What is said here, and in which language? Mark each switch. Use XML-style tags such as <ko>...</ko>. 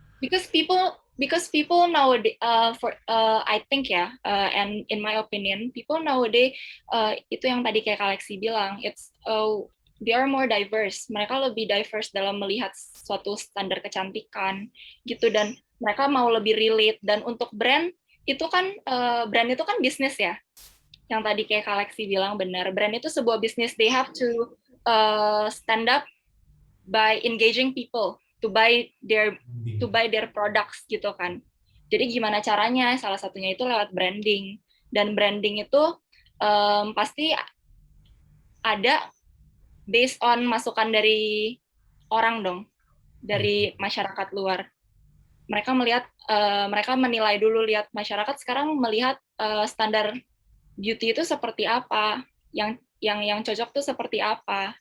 <en>because people nowadays I think ya, and in my opinion people nowadays</en> <id>itu yang tadi kayak Alexi bilang,</id> <en>they are more diverse.</en> <id>Mereka lebih diverse dalam melihat suatu standar kecantikan gitu, dan mereka mau lebih relate. Dan untuk brand itu kan bisnis ya. Yang tadi kayak Alexi bilang benar, brand itu sebuah bisnis.</id> <en>They have to stand up by engaging people to buy their products</en> <id>gitu kan. Jadi gimana caranya? Salah satunya itu lewat branding. Dan branding itu pasti ada based on masukan dari orang dong, dari masyarakat luar. Mereka menilai dulu, lihat masyarakat sekarang melihat standar beauty itu seperti apa, yang cocok tuh seperti apa.</id>